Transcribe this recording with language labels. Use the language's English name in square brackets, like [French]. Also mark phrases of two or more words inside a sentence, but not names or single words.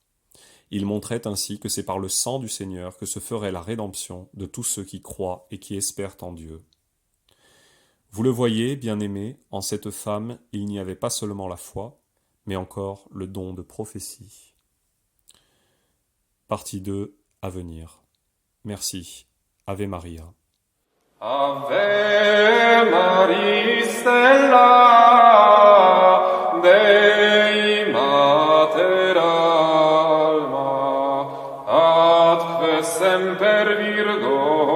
[French] Il montrait ainsi que c'est par le sang du Seigneur que se ferait la rédemption de tous ceux qui croient et qui espèrent en Dieu. Vous le voyez, bien-aimés, en cette femme, il n'y avait pas seulement la foi, mais encore le don de prophétie. Partie 2, à venir. Merci. [Latin] Ave Maria. Ave Maria Stella Dei Mater Alma, atque semper Virgo